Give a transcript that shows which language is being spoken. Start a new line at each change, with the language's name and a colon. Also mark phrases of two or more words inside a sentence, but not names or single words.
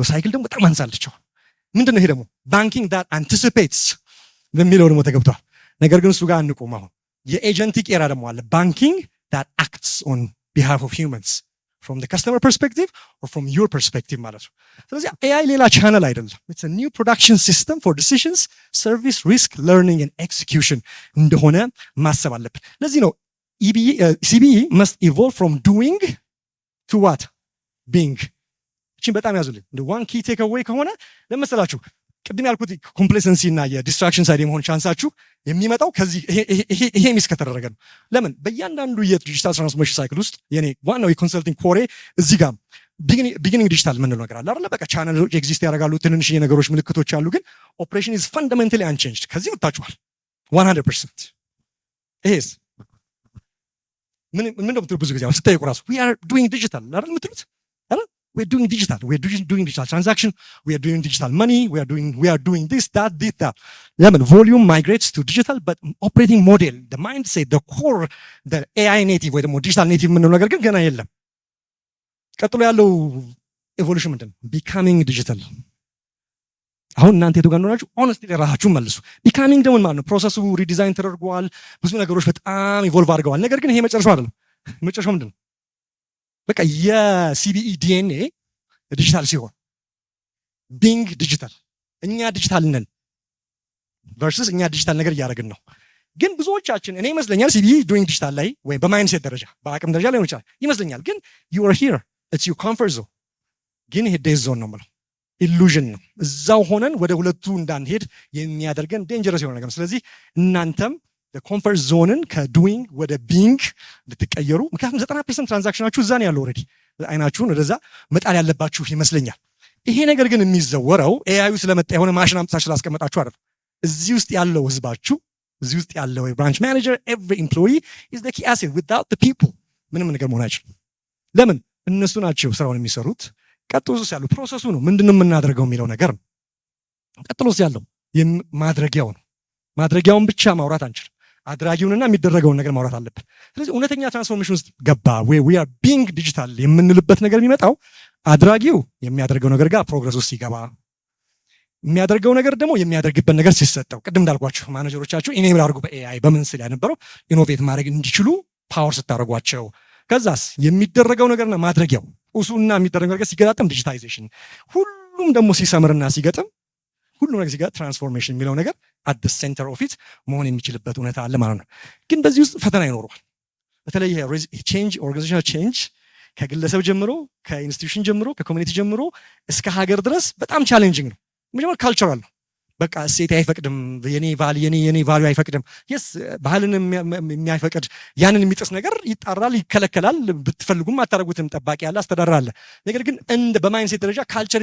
Amharic: ሳይክል ደግሞ በጣም አንሳለች ምንድነው ይሄ ደግሞ ባንኪንግ
English: that anticipates
Amharic: በሚለው ደግሞ ተገብቷል ነገር ግን እሱ ጋር አንቆም አሁን የኤጀንቲክ ኤራ ደግሞ አለ ባንኪንግ
English: that acts on behalf of humans from the customer perspective or from your perspective
Amharic: ማለት ነው ስለዚህ AI ሌላ ቻነል አይደለም
English: it's a new production system for decisions service risk learning and execution
Amharic: እንደሆነ ማሰብ አለብን ለዚህ ነው
English: CBE must evolve from doing to what being
Amharic: እቺን በጣም ያዙልኝ
English: the one key takeaway
Amharic: ከሆነ ለምሳላችሁ ቅድም ያልኩት ኮምፕሌሰንሲ እና የዲስትራክሽን ሳይድ የመሆን ቻንሳችሁ የሚመጣው ከዚህ ይሄ ሚስ ከተደረገ ነው ለምን በእያንዳንዱ የዲጂታል ትራንስፎርሜሽን ሳይክል ውስጥ የኔ ዋናው የኮንሰልቲንግ ኮሬ እዚህ ጋር
English: beginning digital
Amharic: ምንለው ነገር አለ አይደል በቃ ቻናሎች ኤግዚስት ያደርጋሉ ትንንሽ ነገሮች ምልክቶች አሉ ግን
English: operation is fundamentally unchanged
Amharic: ከዚህ ወጣችኋል 100% ይሄስ ምን ነው ብዙ ጊዜ አስተያየቁ ራሱ
English: we are doing digital
Amharic: አይደል ምትሉት
English: we're doing digital transaction we are doing digital money we are doing this that level volume migrates to digital but operating model the mindset the core the AI native
Amharic: ወይ ደግሞ
English: digital native
Amharic: ምን ነው ነገር ግን ገና የለም ቀጥሎ ያለው ኤቮሉሽን ምንድነው
English: becoming digital
Amharic: አሁን እናንተ የቱ ጋር እንደሆናችሁ ሆነስትሊ ራሳችሁን መልሱ becoming ደግሞ ማለት ነው ፕሮሰሱ ሪዲዛይን ተደርጓል ብዙ ነገሮች በጣም ኢቮልቭ አድርገዋል ነገር ግን ይሄ መጨረሻው አይደለም መጨረሻው ምንድነው በቃ የሲቢኢ ዲኤንኤ ዲጂታል ሲሆን
English: being digital
Amharic: እኛ ዲጂታል ነን ቨርሰስ እኛ ዲጂታል ነገር እያደረግን ነው ግን ብዙዎቻችን እኔ ይመስለኛል
English: CBE doing digital
Amharic: ላይ ወይ በማይንድሴት ደረጃ በአቅም ደረጃ ላይ ይመስለኛል ግን
English: you are here it's your comfort zone
Amharic: ግን ይሄ
English: death zone
Amharic: ነው ማለት ኢሉዥን ነው እዛው ሆነን ወደ ሁለቱ እንዳንሄድ የሚያደርገን ዴንጀረስ የሆነ ነገር ስለዚህ እናንተም ኮምፈርት ዞንን ከዱዊንግ ወደ ቢንግ ልትቀየሩ ምክንያቱም 90% ትራንዛክሽናችሁ እዛ ነው ያለው ኦልሬዲ አይናችሁን ወደዛ መጣል ያለባችሁ ይመስለኛል ይሄ ነገር ግን የሚዘወረው ኤአዩ ስለመጣ የሆነ ማሽን አምጥታችሁ ስላስቀመጣችሁ አይደል እዚህ ውስጥ ያለው ህዝባችሁ እዚህ ውስጥ ያለው
English: branch manager every employee is the key asset without the people
Amharic: ምንም ነገር መሆን አይችልም ለምን እነሱ ናቸው ስራውን የሚሰሩት ቀጥሎስ ያለው ፕሮሰሱ ነው ምንድነው የምናደርገው የሚለው ነገር ነው ቀጥሎስ ያለው ማድረጊያውን ብቻ ማውራት አንችልም አድራጊውንና የሚደረገውን ነገር ማውራት አለብን ስለዚህ እውነተኛ ትራንስፎርሜሽን ውስጥ ገባ
English: we are being digital
Amharic: የምንልበት ነገር የሚመጣው አድራጊው የሚያደርገው ነገር ጋር ፕሮግረስ ውስጥ ሲገባ የሚያደርገው ነገር ደግሞ የሚያደርግበት ነገር ሲሰጠው ቅድም እንዳልኳችሁ ማኔጀሮቻችሁ ኢኔብል አድርጉ በኤአይ በምን ስል ያነበረው ኢኖቬት ማድረግ እንዲችሉ ፓወር ስታደርጓቸው ከዛስ የሚደረገው ነገርና ማድረጊያው ኡሱና የሚደረገው ነገር ሲገጣጠም ዲጂታይዜሽን ሁሉም ደግሞ ሲሰምርና ሲገጥም ሁሉ ነገር ሲጋ ትራንስፎርሜሽን የሚለው ነገር
English: at the center of it
Amharic: መሆን የሚችልበት ሁኔታ አለ ማለት ነው ግን በዚህ ውስጥ ፈተና ይኖረዋል በተለይ
English: change organizational change
Amharic: ከግለሰብ ጀምሮ ከኢንስቲትዩሽን ጀምሮ ከኮሚኒቲ ጀምሮ እስከ ሀገር ድረስ በጣም ቻሌንጂንግ ነው መጀመሪያ ካልቸራል ነው በቃ እሴት አይፈቅድም የኔ ቫልዩ አይፈቅድም yes ባህልን የሚያይፈቅድ ያንን የሚጥስ ነገር ይጣራል ይከለከላል ብትፈልጉም አታረጉትም ጠባቂ ያለ አስተዳደር አለ ነገር ግን እንደ በማይንድሴት ደረጃ ካልቸር